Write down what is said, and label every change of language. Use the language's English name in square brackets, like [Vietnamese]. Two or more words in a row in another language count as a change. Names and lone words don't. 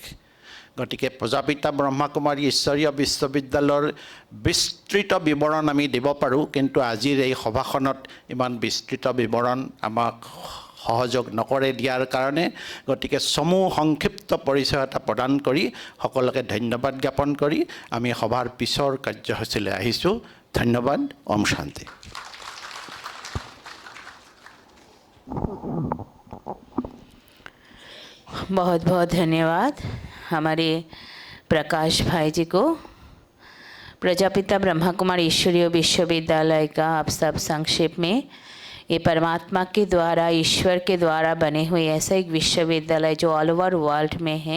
[Assamese] গতিকে প্ৰজাপিতা ব্ৰহ্মাকুমাৰী ঈশ্বৰীয় বিশ্ববিদ্যালয়ৰ বিস্তৃত বিৱৰণ আমি দিব পাৰোঁ, কিন্তু আজিৰ এই সভাখনত ইমান বিস্তৃত বিৱৰণ আমাক সহযোগ নকৰে দিয়াৰ কাৰণে, গতিকে চমু সংক্ষিপ্ত পৰিচয় এটা প্ৰদান কৰি সকলোকে ধন্যবাদ জ্ঞাপন কৰি আমি সভাৰ পিছৰ কাৰ্যসূচীলৈ আহিছোঁ। ধন্যবাদ। ওম শান্তি। [Hindi] बहुत बहुत धन्यवाद हमारे प्रकाश भाई जी को। प्रजापिता ब्रह्मा कुमारी ईश्वरीय विश्वविद्यालय का आप सब संक्षेप में, ये परमात्मा के द्वारा, ईश्वर के द्वारा बने हुए ऐसा एक विश्वविद्यालय जो [English] all over world [Hindi] में है।